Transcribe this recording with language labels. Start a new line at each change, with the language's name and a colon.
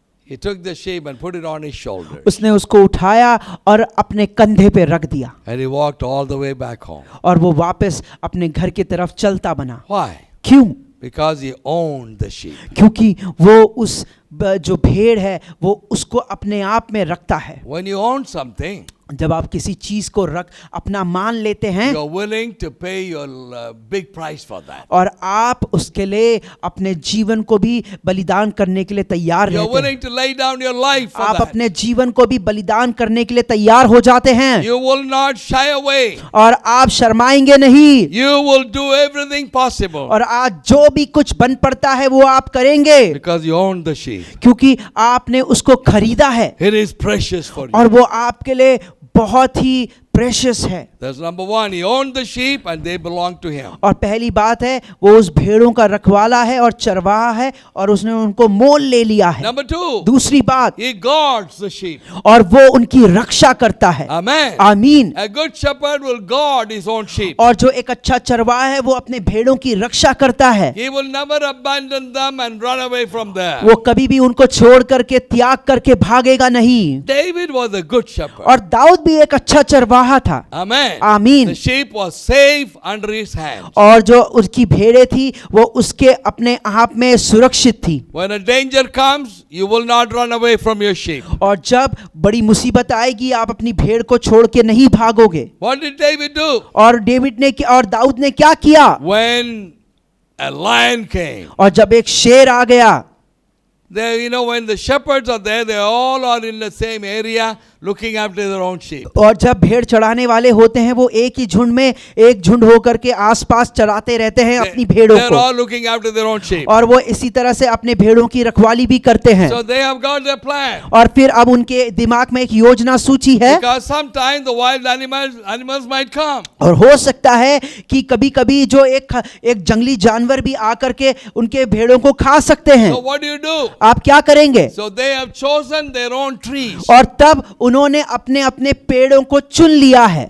English: He took the sheep and put it on his shoulder.
Hindi: उसने उसको उठाया और अपने कंधे पे रख दिया
English: And he walked all the way back home.
Hindi: और वो वापस अपने घर की तरफ चलता बना।
English: Why?
Hindi: क्यों?
English: Because he owned the sheep.
Hindi: क्योंकि वो उस जो भेड़ है वो उसको अपने आप में रखता है।
English: When you own something,
Hindi: जब आप किसी चीज को अपना मान लेते हैं
English: you're willing to pay your big price for that.
Hindi: और आप उसके लिए अपने जीवन को भी बलिदान करने के लिए तैयार
English: You're
Hindi: रहते हैं,
English: willing to lay down your life for
Hindi: आप
English: that.
Hindi: अपने जीवन को भी बलिदान करने के लिए तैयार हो जाते हैं
English: You will not shy away.
Hindi: और आप शर्माएंगे नहीं
English: You will do everything possible
Hindi: और आज जो भी कुछ बन पड़ता है वो आप करेंगे
English: because you own the sheep.
Hindi: क्योंकि आपने उसको खरीदा है
English: It is precious for
Hindi: और
English: you.
Hindi: वो आपके लिए बहुत ही प्रेशियस है।
English: That's number one. He owned the sheep and they belong to him.
Hindi: और पहली बात है वो उस भेड़ों का रखवाला है और चरवाहा है और उसने उनको मोल ले लिया है।
English: Number two,
Hindi: दूसरी बात,
English: he guards the sheep.
Hindi: और वो उनकी रक्षा करता है।
English: Amen.
Hindi: आमीन।
English: A good shepherd will guard his own sheep.
Hindi: और जो एक अच्छा चरवाहा है वो अपने भेड़ों की रक्षा करता है,
English: He will never abandon them and run away from there.
Hindi: वो कभी भी उनको छोड़ करके त्याग करके भागेगा नहीं।
English: David was a good shepherd.
Hindi: और दाऊद भी एक अच्छा चरवाहा था।
English: Amen.
Hindi: आमीन।
English: The sheep was safe under his hands.
Hindi: और जो उसकी भेड़ें थी वो उसके अपने आप में सुरक्षित थी।
English: When a danger comes, you will not run away from your sheep.
Hindi: और जब बड़ी मुसीबत आएगी आप अपनी भेड़ को छोड़ के नहीं भागोगे।
English: What did David do?
Hindi: और और दाऊद ने क्या किया?
English: When a lion came,
Hindi: और जब एक शेर आ गया,
English: when the shepherds are there, they all are in the same area looking after their own sheep.
Hindi: और जब भेड़ चढ़ाने वाले होते हैं वो एक ही झुंड में एक झुंड होकर के आसपास चराते रहते हैं अपनी भेड़ों
English: They're
Hindi: को,
English: all looking after their own sheep.
Hindi: और वो इसी तरह से अपने भेड़ों की रखवाली भी करते हैं।
English: So they have got their plan.
Hindi: और फिर अब उनके दिमाग में एक योजना सूची है,
English: Because sometimes the wild animals might come.
Hindi: और हो सकता है कि कभी कभी जो एक जंगली जानवर भी आकर के उनके भेड़ों को खा सकते हैं।
English: So what do?
Hindi: आप क्या करेंगे?
English: So they have chosen their own trees.
Hindi: और तब उन्होंने अपने अपने पेड़ों को चुन लिया है।